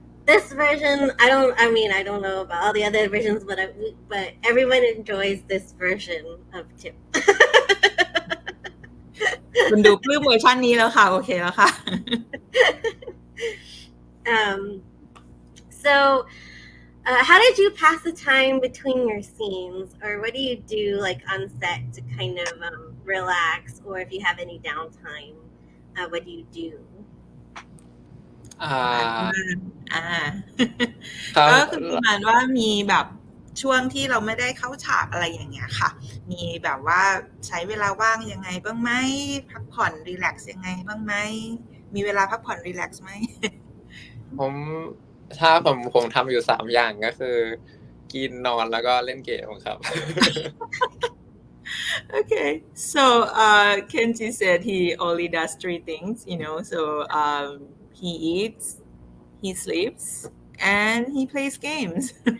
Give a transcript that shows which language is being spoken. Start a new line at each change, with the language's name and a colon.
English: This version, I don't know about all the other versions, but everyone enjoys this version of Tim.
Thai: คุณดูปลื้มเวอร์ชันนี้แล้วค่ะโอเคแล้วค่ะ
English: So How did you pass the time between your scenes, or what do you do like on set to kind of relax, or if you have any downtime, what do you do? อ่า อ่า
Thai: ครับ ก็คือประมาณว่ามีแบบช่วงที่เราไม่ได้เข้าฉากอะไรอย่างเงี้ยค่ะ มีแบบว่าใช้เวลาว่างยังไงบ้างไหมพักผ่อนรีแลกซ์ยังไงบ้างไหมมีเวลาพักผ่อนรีแลกซ์ไหม ผมถ้าผมทำอยู่3อย่างก็คือกินนอนแล้วก็เล่นเกมครับ
English: Okay, so Kenji said he only does 3 things, so he eats, he sleeps, and he plays games.